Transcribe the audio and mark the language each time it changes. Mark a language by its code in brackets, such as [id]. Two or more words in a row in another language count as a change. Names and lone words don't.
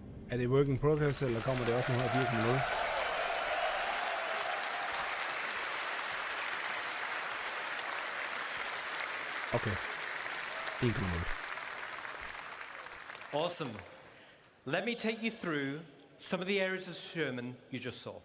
[da] Er det [en] work in progress, [da] eller kommer det også nu her 4.0? [en] Okay. 1.0. Awesome. Let me take you through some of the areas of Sherman you just saw.